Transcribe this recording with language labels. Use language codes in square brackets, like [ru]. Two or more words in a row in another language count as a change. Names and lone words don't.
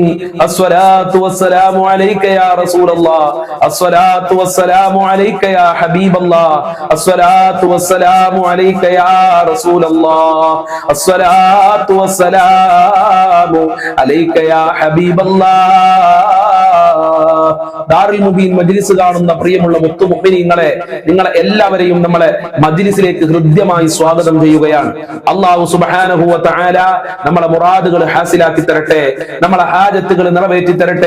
[ar] الصلاة والسلام عليك يا رسول الله. الصلاة والسلام عليك يا حبيب الله. الصلاة والسلام عليك يا رسول الله. الصلاة والسلام عليك يا حبيب الله. [ml] ദാറുൽ മുബീൻ മജ്ലിസ് കാണുന്ന പ്രിയമുള്ള മുത്തു മുഅ്മിനീങ്ങളെ, നിങ്ങളെ എല്ലാവരെയും നമ്മളെ മജ്ലിസിലേക്ക് ഹൃദ്യമായി സ്വാഗതം ചെയ്യുകയാണ്. അല്ലാഹു [ar] سبحانه وتعالى [ml] നമ്മളെ മുറാദുകൾ ഹാസിലാക്കി തരട്ടെ, നമ്മളെ ഹാജത്തുകൾ നിറവേറ്റി തരട്ടെ.